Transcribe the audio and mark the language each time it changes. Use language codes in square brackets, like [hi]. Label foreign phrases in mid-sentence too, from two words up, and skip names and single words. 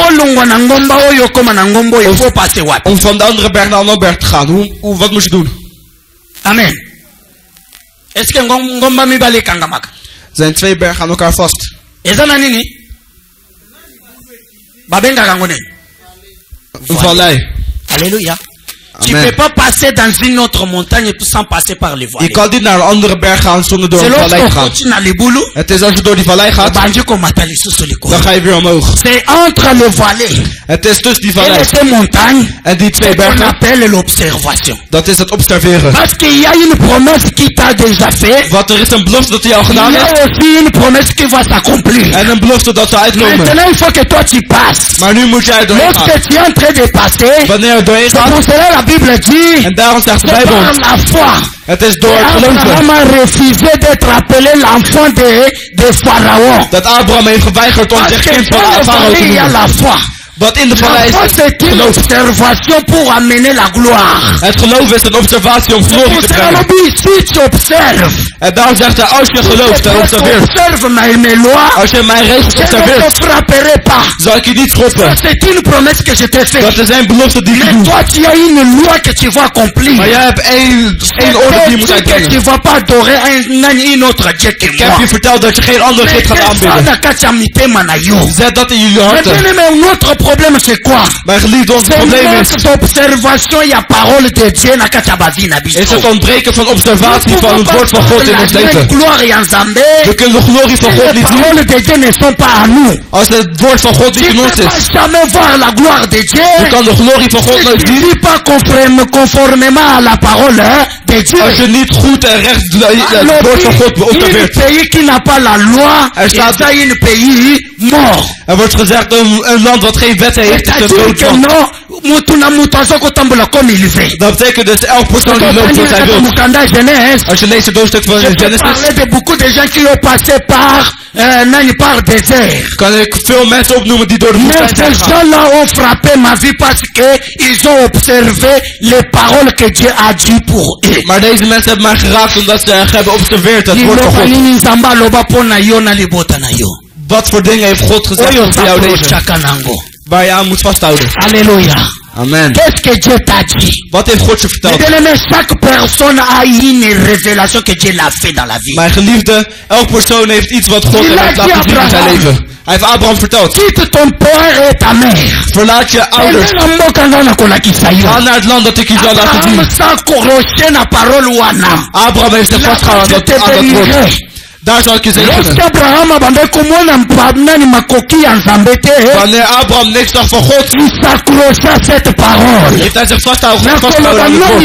[nl] Om van de andere berg naar de andere berg te gaan. Wat moest je doen? Amen. Er zijn 2 bergen aan elkaar vast. Een vallei. Halleluja. [fr] Tu ne peux pas passer dans une autre montagne sans passer par les vallées. [nl] Je kan niet naar een andere berg gaan zonder door een vallei te gaan. Het is als je door die vallei gaat, dan ga je weer omhoog. [fr] C'est entre les vallées. [nl] Het is tussen die vallei en die 2 bergen. Dat is het observeren. [fr] Parce qu'il y a une promesse qui t'a déjà fait. [nl] Want er is een belofte dat hij al gedaan heeft. [fr] Il y a aussi une promesse qui va s'accomplir. [nl] En een belofte dat zal uitkomen. [fr] Maintenant il faut que toi tu passes. [nl] Maar nu moet jij doorheen gaan. [fr] Lorsque tu es en train de passer, [nl] wanneer je doorheen gaat, [fr] la Bible dit, [nl] en daarom zegt de Bijbel, het is door het geloven. [fr] Abraham a refusé d'être appelé l'enfant de Pharaon. [nl] Dat Abraham heeft geweigerd om zich kind van Farao te noemen. Wat in de vallei is geloof. [fr] Pour amener la gloire. [nl] Het geloof is een observatie om glorie te brengen. En daarom zegt hij, als je gelooft en observeert. Als je mijn regels observeert, zal ik je niet schoppen. Dat is een belofte die ik doe. Maar jij hebt één orde die je moet uitbrengen. Ik heb je verteld dat je geen andere God gaat aanbidden. Zet dat in jullie harten. [fr] Problème c'est quoi? [nl] Mijn geliefde, ons probleem is het ontbreken van observatie van het woord van God in ons leven. We kunnen de glorie van God niet zien als het woord van God niet in ons is. We kan de glorie van God nooit zien als je niet goed en recht het woord van God observeert. Er wordt gezegd een land wat geen wet heeft is een dood land. Dat betekent dus elk persoon die loopt zoals hij wil. Als je leest het hoofdstuk van Genesis, [fr] de beaucoup de gens qui ont passé par désert. [nl] kan ik veel mensen opnoemen die door de woestijn zijn gegaan. [fr] Ces gens-là ont frappé ma vie parce que ils ont observé les paroles que Dieu a dit pour eux. [nl] Maar deze mensen hebben mij geraakt omdat ze hebben observeerd het woord van God. Wat voor dingen heeft God gezegd over jouw leven? Waar je aan moet vasthouden. Alléluia. Amen. [fr] Qu'est-ce que Dieu t'a dit? [nl] Wat heeft God je verteld? [fr] Chaque personne a une révélation que Dieu l'a fait dans la vie. [nl] Mijn geliefde, elk persoon heeft iets wat God hem heeft laten zien in zijn leven. Hij heeft Abraham verteld. [fr] Quitte ton père et ta mère. [nl] Verlaat je ouders. Ga naar het land dat ik je zal laten zien. Abraham heeft zich vastgehouden aan dat woord. Daar zal ik je zegenen. Wanneer Abraham niks zag van God, heeft hij zich vastgehouden aan het woord.